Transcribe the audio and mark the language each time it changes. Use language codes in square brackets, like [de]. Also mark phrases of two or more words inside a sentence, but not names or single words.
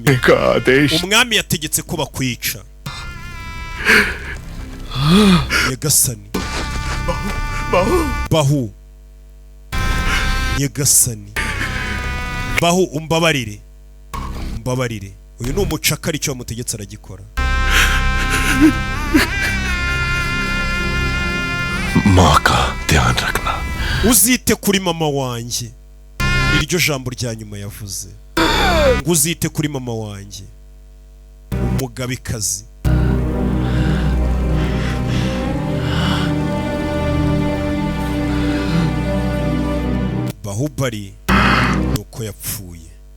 [rw] Umwami yategetse ko bakwica. Nyagasani. Bahu Nyagasani. Bahu umbabarire, umbabarire. Uyu ni umucakara, icyo wamutegetse aragikora. [hi] Maka ध्यान रखना. [rw] uzite kuri mama wanjye. iryo jambo rya nyuma yavuze ngo uzite kuri mama wanjye, umugabekazi. Bahubali nuko yapfuye.